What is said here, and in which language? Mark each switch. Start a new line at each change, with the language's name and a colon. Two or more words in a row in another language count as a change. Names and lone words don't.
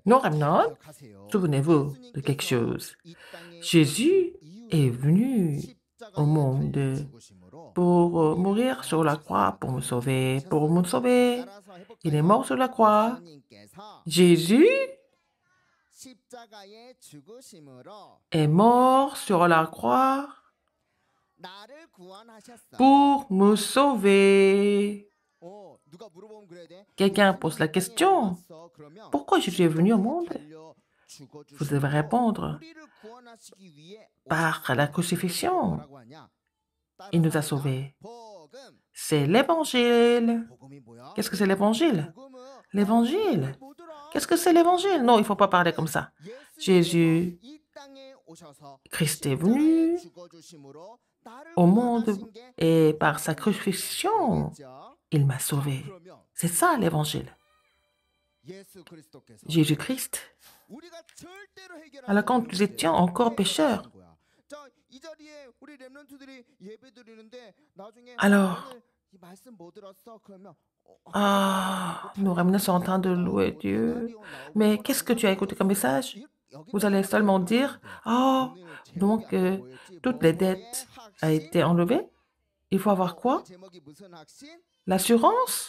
French: Nos remnants,
Korean: 기억하세요.
French: souvenez-vous de quelque chose.
Korean: 이 땅에
French: Jésus
Korean: 이유는
French: est venu
Korean: 십자가에
French: au monde
Korean: 달려 죽으심으로
French: pour mourir sur la croix, pour me sauver, pour me sauver. Il est mort sur la croix.
Korean: 예수님께서
French: Jésus
Korean: 십자가에 죽으심으로
French: est mort sur la croix
Korean: 나를 구원하셨어.
French: pour me sauver.
Korean: 누가 물어보면 그래야 돼.
French: Quelqu'un pose la question,
Korean: 왔어. 그러면
French: pourquoi Jésus est venu au monde?
Korean: 달려 죽어주심으로
French: Vous devez répondre,
Korean: 우리를 구원하시기 위해
French: par la
Korean: 오셨어.
French: crucifixion,
Korean: 뭐라고 하냐?
French: il nous a
Korean: 따라서
French: sauvés.
Korean: 복음.
French: C'est l'évangile.
Korean: 복음이 뭐야?
French: Qu'est-ce que c'est l'évangile?
Korean: 복음은
French: L'évangile.
Korean: 뭐더라?
French: Qu'est-ce que c'est l'évangile? Non, il ne faut pas parler comme ça. Jésus,
Korean: 이 땅에 오셔서
French: Christ est venu
Korean: 십자가에 죽어주심으로 나를
French: au monde
Korean: 구원하신 게
French: et par sa crucifixion,
Korean: 뭐겠죠?
French: il m'a sauvé.
Korean: 그러면
French: C'est ça l'évangile.
Korean: 예수 그리스도께서
French: Jésus-Christ.
Korean: 우리가 절대로 해결할
French: Alors
Korean: 수
French: quand
Korean: 없는
French: nous étions encore pécheurs,
Korean: 문제인 거야. 자, 이 자리에 우리 렘넌트들이 예배드리는데 나중에
French: Alors,
Korean: 오늘 이 말씀 뭐 들었어? 그러면
French: nos remnants sont en train de louer Dieu. Mais qu'est-ce que tu as écouté comme message? Vous allez seulement dire, oh, donc toutes les dettes ont été enlevées. Il faut avoir quoi? L'assurance.